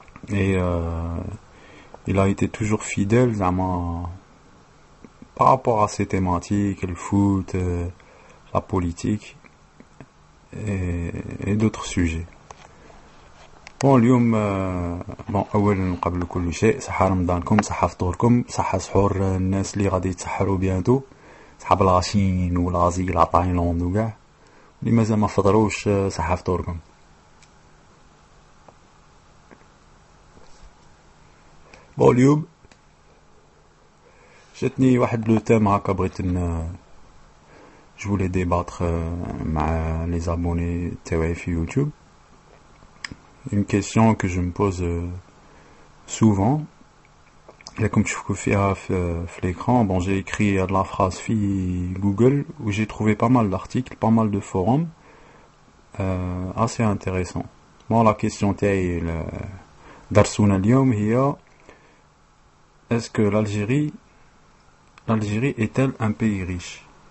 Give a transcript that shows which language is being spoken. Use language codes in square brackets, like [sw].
[fr] Et il a été toujours fidèle par rapport à ces thématiques, le foot, la politique et d'autres sujets. [ar] Bon, اليوم bon اولا قبل كل شيء صحة رمضانكم, صحة فطوركم, صحة سحور الناس اللي غادي يتسحروا بيانتو, صحاب الغاشين والغازي لا تايلاند وكاع اللي مازال ما فطروش, صحة فطوركم. بون اليوم جاتني واحد لو تيم هكا بغيت [fr] je voulais débattre [ar] مع [fr] les abonnés [ar] تاعي في يوتيوب. [fr] Une question que je me pose souvent. Là, comme tu vois sur l'écran, bon, j'ai écrit de la phrase في Google où j'ai trouvé pas mal d'articles, pas mal de forums assez intéressants. Bon, la question [ar] تاعي درسنا اليوم هي: [fr] est-ce que l'Algérie est-elle un pays riche?